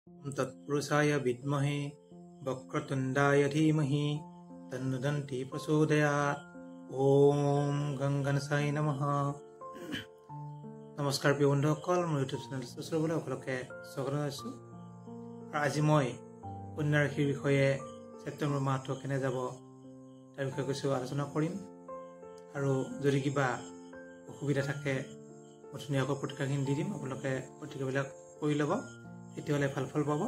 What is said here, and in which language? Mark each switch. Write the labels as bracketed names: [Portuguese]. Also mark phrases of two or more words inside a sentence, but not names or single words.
[Sanskrit] तत्पुरुषाय विद्महे वक्रतुण्डाय धीमहि तन्नो दन्ति प्रचोदयात्। ओम गंगणसाई नमः। [Assamese] নমস্কাৰ প্ৰিয় বন্ধুসকল, মোৰ ইউটিউব চেনেল চুচুৰবলৈ সকলোকে স্বাগতম জনাইছোঁ। আজি মই কন্যা ৰাশিৰ বিষয়ে ছেপ্টেম্বৰ মাহটো কেনে যাব তাৰ বিষয়ে কিছু আলোচনা কৰিম। আৰু যদি কিবা অসুবিধা থাকে মই ধুনীয়াকৈ প্ৰতিক্ৰিয়াখিনি দি দিম, আপোনালোকে প্ৰতিক্ৰিয়াবিলাক কৰি ল'ব, তেতিয়াহ'লে ভাল ফল পাব।